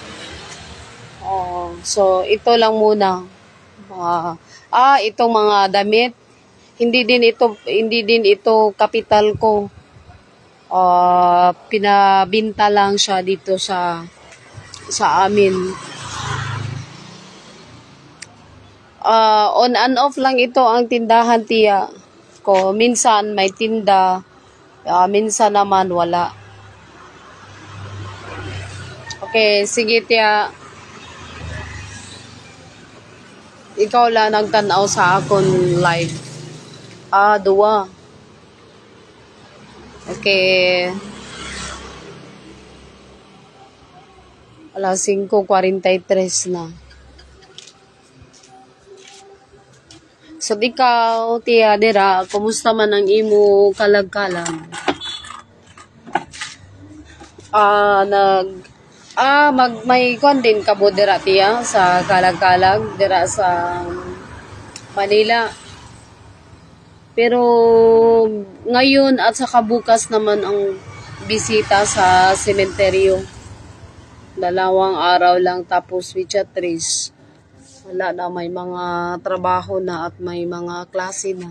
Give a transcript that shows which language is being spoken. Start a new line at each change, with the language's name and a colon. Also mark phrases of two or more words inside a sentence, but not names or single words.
Filipino: So ito lang muna. Itong mga damit. Hindi din ito kapital ko. Pinabinta lang siya dito sa amin.
English: On and off
Filipino: lang ito ang tindahan tiya ko. Minsan may tinda, minsan naman wala. Okay, sige tiya.
Hiligaynon: Ikaw lang nagtanaw sa akon live. Dua. Okay. Alas 5:43 na. So, ikaw, tiya, dira, kumusta man ang imo kalag-kalag? May kwan din ka mo dira, tiya, sa kalag-kalag, dira sa Manila.
Filipino: Pero, ngayon at saka bukas naman ang bisita sa sementeryo. 2 araw lang tapos Wichitris. Wala na, may mga trabaho na at may mga klase na.